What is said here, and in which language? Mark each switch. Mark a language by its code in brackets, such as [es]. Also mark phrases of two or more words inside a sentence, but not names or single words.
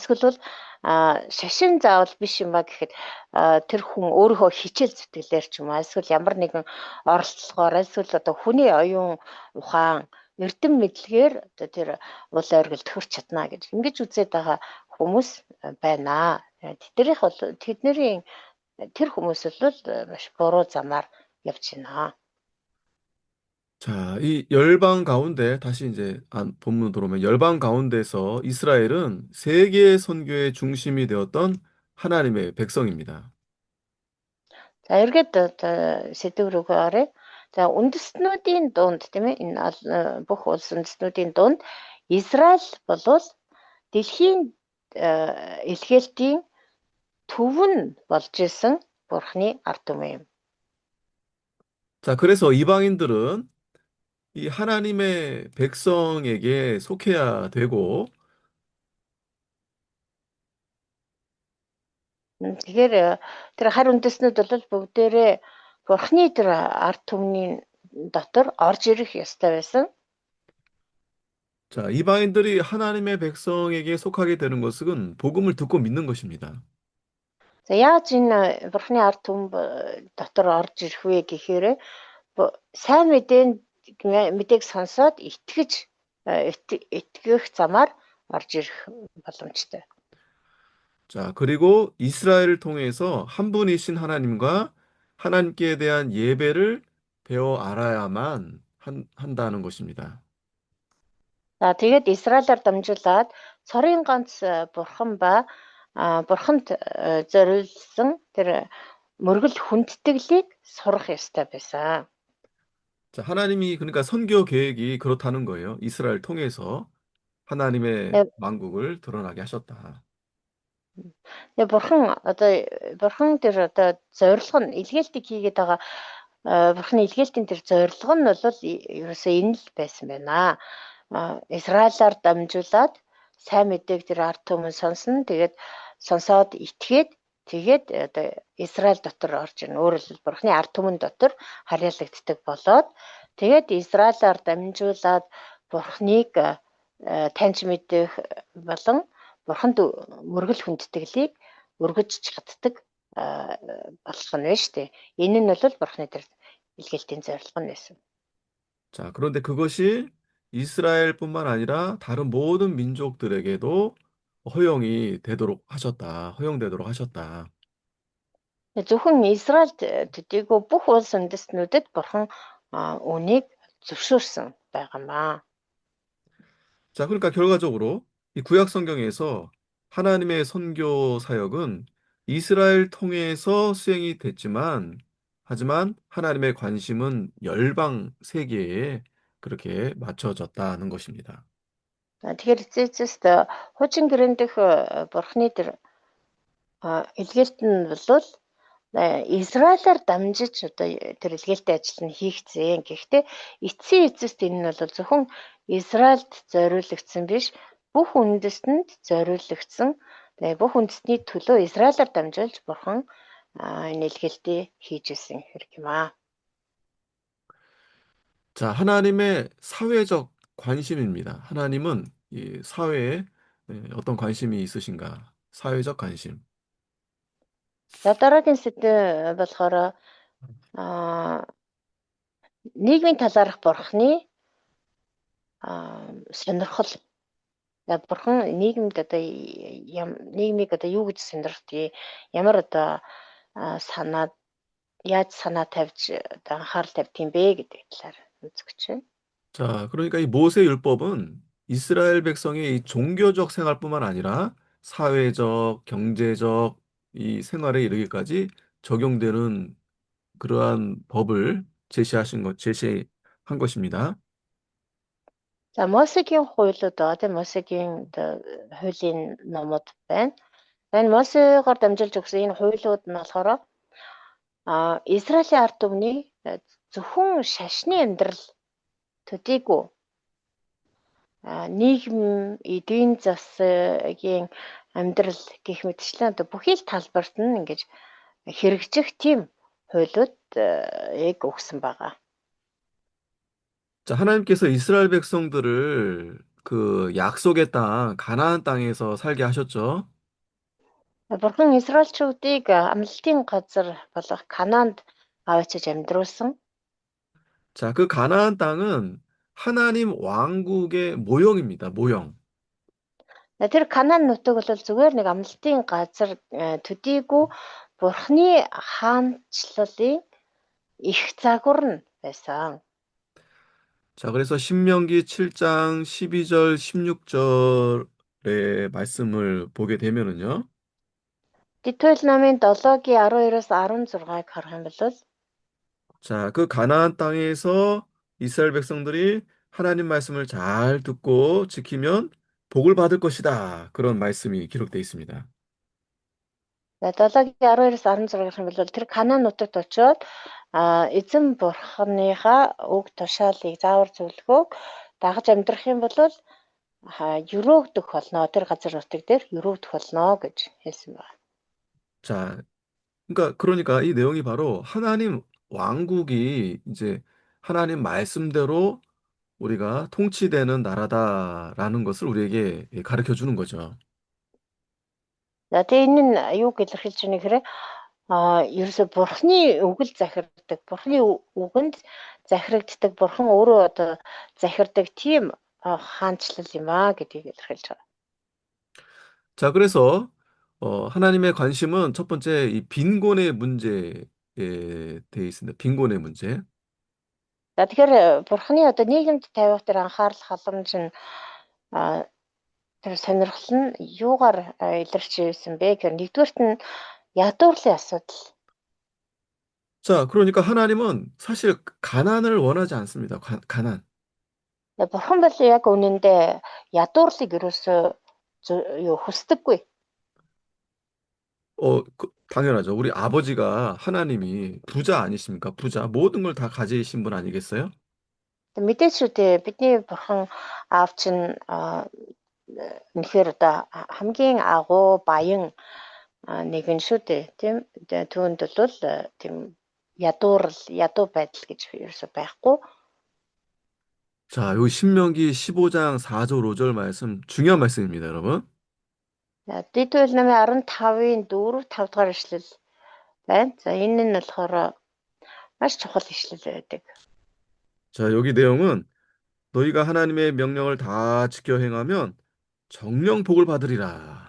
[mn] Эсвэл бол шашин заавал биш юм ба гэхэд тэр хүн өөрийнхөө хичээл зүтгэлээр ч юм уу эсвэл ямар нэгэн оролцоогоор эсвэл одоо хүний оюун ухаан эрдэм мэдлэгээр одоо тэр уул оргилд хүрч чадна гэж ингэж үзээд байгаа хүмүүс байна. Тэдний тэр хүмүүс бол маш буруу замаар явж байна. [ko] 자, 이 열방 가운데 다시 이제 본문으로 들어오면 열방 가운데서 이스라엘은 세계 선교의 중심이 되었던 하나님의 백성입니다. [mn] За эргээд сэдв рүүгээ оръё. За үндэстнүүдийн дунд тийм ээ энэ бүх улс үндэстнүүдийн дунд Израиль болвол дэлхийн илгээлтийн төв нь болж исэн Бурхны ард түмэн юм. [ko] 자, 그래서 이방인들은 이 하나님의 백성에게 속해야 되고, [mn] Тэгэхээр тэр харь үндэстнүүд бол бүгдээрээ Бурхны тэр ард түмний дотор орж ирэх ёстой байсан. [ko] 자, 이방인들이 하나님의 백성에게 속하게 되는 것은 복음을 듣고 믿는 것입니다. [mn] За яаж энэ Бурхны ард түмэн дотор орж ирэх вэ гэхээр сайн мэдээг сонсоод итгэх замаар орж ирэх боломжтой. [ko] 자, 그리고 이스라엘을 통해서 한 분이신 하나님과 하나님께 대한 예배를 배워 알아야만 한다는 것입니다. [mn] За тэгээд Израилаар дамжуулаад цорын ганц бурхан ба бурханд зориулсан тэр мөргөл хүндэтгэлийг сурах ёстой байсан. [ko] 자, 하나님이 그러니까 선교 계획이 그렇다는 거예요. 이스라엘 통해서 하나님의 [mn] Тэгээд [ko] 왕국을 드러나게 하셨다. [mn] бурхан тэр одоо зорилго нь илгээлтийг хийгээд байгаа бурханы илгээлтийн тэр зорилго нь бол ерөөсөө энэ л байсан байна. Израилаар дамжуулаад сайн мэдээг тэр ард түмэн сонсно. Тэгээд сонсоод итгээд тэгээд одоо Израиль дотор орж ирнэ. Өөрөөр хэлбэл бурханы ард түмэн дотор харьяалагддаг болоод тэгээд Израилаар дамжуулаад бурханыг таньж мэдэх болон бурханд мөргөл хүндэтгэлийг өргөж чаддаг болох нь байна шүү дээ. Энэ нь бол бурханы тэр илгээлтийн зорилго нь байсан. [ko] 자, 그런데 그것이 이스라엘뿐만 아니라 다른 모든 민족들에게도 허용되도록 하셨다. [mn] Зөвхөн Израильд төдийгүй бүх улс үндэстнүүдэд бурхан үүнийг зөвшөөрсөн байгаамаа. [ko] 자, 그러니까 결과적으로 이 구약 성경에서 하나님의 선교 사역은 이스라엘 통해서 수행이 됐지만, 하지만 하나님의 관심은 열방 세계에 그렇게 맞춰졌다는 것입니다. [mn] Тэгэхээр эцээст хуучин гэрэн дэх бурханы тэр илгээлт нь бол Израилаар дамжиж одоо тэр илгээлтийн ажил нь хийгдсэн. Гэхдээ эцсийн эцэст энэ нь бол зөвхөн Израильд зориулагдсан биш, бүх үндэстэнд зориулагдсан. Бүх үндэстний төлөө Израилаар дамжуулж бурхан энэ илгээлтийг хийж исэн хэрэг юм аа. [ko] 자, 하나님의 사회적 관심입니다. 하나님은 이 사회에 어떤 관심이 있으신가? 사회적 관심. [mn] За дараагийн сэдв болохоор нийгмийн талаарх бурханы сонирхол. Бурхан нийгэмд одоо нийгмийг одоо юу гэж сонирхдгийг, ямар одоо яаж санаа тавьж одоо анхаарал тавьдгийг бэ гэдэг талаар үзэж байна. [ko] 자, 그러니까 이 모세 율법은 이스라엘 백성의 이 종교적 생활뿐만 아니라 사회적, 경제적, 이 생활에 이르기까지 적용되는 그러한 법을 제시한 것입니다. [mn] За Мосегийн хуулиуд одоо Мосегийн одоо хуулийн номууд байна. Энэ Мосегоор дамжуулж өгсөн энэ хуулиуд нь болохоор Израилийн ард түмний зөвхөн шашны амьдрал төдийгүй нийгэм, эдийн засгийн амьдрал гэх мэтчлэн одоо бүхий л талбарт нь ингэж хэрэгжих тийм хуулиуд яг өгсөн байгаа. [ko] 자, 하나님께서 이스라엘 백성들을 그 약속의 땅, 가나안 땅에서 살게 하셨죠. [mn] Бурхан Израильчүүдийг амлалтын газар болох Канаанд аваачиж амьдруулсан. [ko] 자, 그 가나안 땅은 하나님 왕국의 모형입니다. 모형. [mn] Тэр Канаан нутаг бол зүгээр нэг амлалтын газар төдийгүй Бурханы хаанчлалын их загвар нь байсан. [ko] 자, 그래서 신명기 7장 12절, 16절의 말씀을 보게 되면은요. [mn] Дэтвэл намын 7-гийн 12-оос 16-ыг харах юм бол [ko] 자, 그 가나안 땅에서 이스라엘 백성들이 하나님 말씀을 잘 듣고 지키면 복을 받을 것이다. 그런 말씀이 기록되어 있습니다. [mn] 7-гийн 12-оос 16 гэх юм бол тэр Канаан нутагт очиод эзэн Бурханыхаа үг тушаалыг заавар зөвлөгөөг дагаж амьдрах юм бол өрөөгдөх болно. Тэр газар нутаг дээр өрөөгдөх болно гэж хэлсэн байна. [ko] 자, 그러니까 이 내용이 바로 하나님 왕국이 이제 하나님 말씀대로 우리가 통치되는 나라다라는 것을 우리에게 가르쳐 주는 거죠. [mn] За тэгээ энэ нь юу илэрхийлж байна гэхээр ерөөсө Бурханы үг л захирддаг. Бурханы үгэнд захирагддаг. Бурхан өөрөө одоо захирдаг тийм хаанчлал юм аа гэдгийг илэрхийлж байгаа. [ko] 자, 그래서 하나님의 관심은 첫 번째 이 빈곤의 문제에 대해 있습니다. 빈곤의 문제. [mn] За тэгэхээр Бурханы одоо нийгэмд тавих тэр анхаарал халамж нь тэр сонирхол нь юугаар илэрч ирсэн бэ гэхээр нэгдүгээрт нь ядуурлын асуудал. [ko] 자, 그러니까 하나님은 사실 가난을 원하지 않습니다. 가난. [mn] Бурхан бол яг үнэндээ ядуурлыг ерөөсөө хүсдэггүй. [ko] 당연하죠. 우리 아버지가 하나님이 부자 아니십니까? 부자. 모든 걸 다 가지신 분 아니겠어요? [mn] Мэдээж шүү дээ. Бидний Бурхан аав чинь үнэхээр одоо хамгийн агуу баян нэгэн шүү дээ. Тийм. Түүнд бол тийм ядуу байдал гэж ерөөсөө байхгүй. [ko] 자, 요 신명기 15장 4절 5절 말씀 중요한 말씀입니다, 여러분. [mn] Дийдвэл намын 15-ын 4, 5 дугаар ишлэл байна. За энэ нь болохоор маш чухал ишлэл байдаг. [ko] 자, 여기 내용은 너희가 하나님의 명령을 다 지켜 행하면 정령 복을 받으리라.